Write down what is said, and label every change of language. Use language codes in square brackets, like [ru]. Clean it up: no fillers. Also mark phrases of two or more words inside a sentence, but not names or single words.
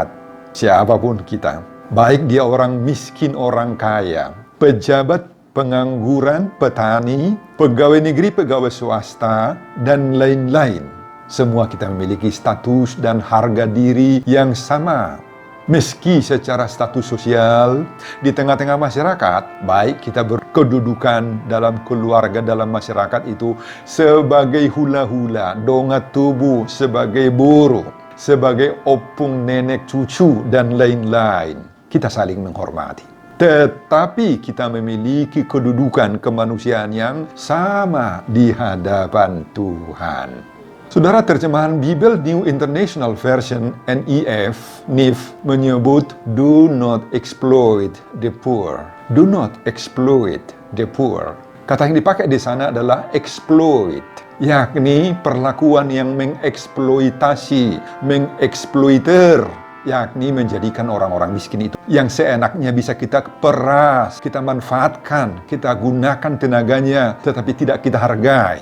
[id] Siapapun kita, baik dia orang miskin, orang kaya, pejabat, pengangguran, petani, pegawai negeri, pegawai swasta, dan lain-lain. Semua kita memiliki status dan harga diri yang sama. Meski secara status sosial di tengah-tengah masyarakat, baik kita berkedudukan dalam keluarga, dalam masyarakat itu sebagai hula-hula, dongat tubuh, sebagai buruh, sebagai opung nenek cucu, dan lain-lain. Kita saling menghormati. Tetapi kita memiliki kedudukan kemanusiaan yang sama di hadapan Tuhan. Saudara, terjemahan Bible New International Version NIV menyebut [en] do not exploit the poor. Do not exploit the poor. [id] Kata yang dipakai di sana adalah exploit, yakni perlakuan yang mengeksploitasi, mengeksploiter, yakni menjadikan orang-orang miskin itu yang seenaknya bisa kita peras, kita manfaatkan, kita gunakan tenaganya, tetapi tidak kita hargai.